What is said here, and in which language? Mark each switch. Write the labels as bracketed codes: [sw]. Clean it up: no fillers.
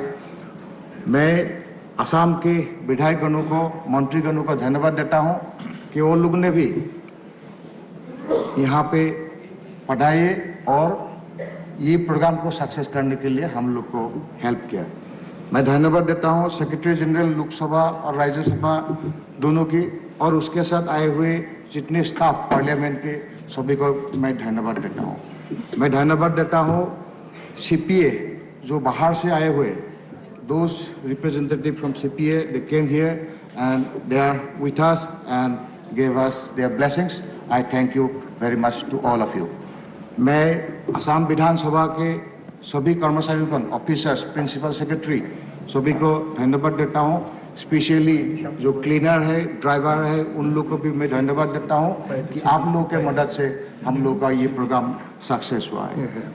[hi] मैं असम के विधायकगणों को, मंत्रीगणों को धन्यवाद देता हूं कि वो लोग ने भी यहाँ पे पढ़ाए और ये प्रोग्राम को सक्सेस करने के लिए हम लोग को हेल्प किया। मैं धन्यवाद देता हूं सेक्रेटरी जनरल लोकसभा और राज्यसभा दोनों की और उसके साथ आए हुए जितने स्टाफ पार्लियामेंट के सभी को मैं धन्यवाद देता हूं। मैं धन्यवाद देता हूं CPA जो बाहर से आए हुए, [en] those representative from CPA, they came here and they are with us and gave us their blessings. I thank you very much to all of you. [hi] मैं असम विधानसभा के सभी कर्मचारियों, ऑफिसर्स, प्रिंसिपल सेक्रेटरी सभी को धन्यवाद देता हूं। स्पेशली जो क्लीनर है, ड्राइवर है, उन लोग को भी मैं धन्यवाद देता हूं कि आप लोगों के मदद से हम लोग का ये प्रोग्राम सक्सेस हुआ है।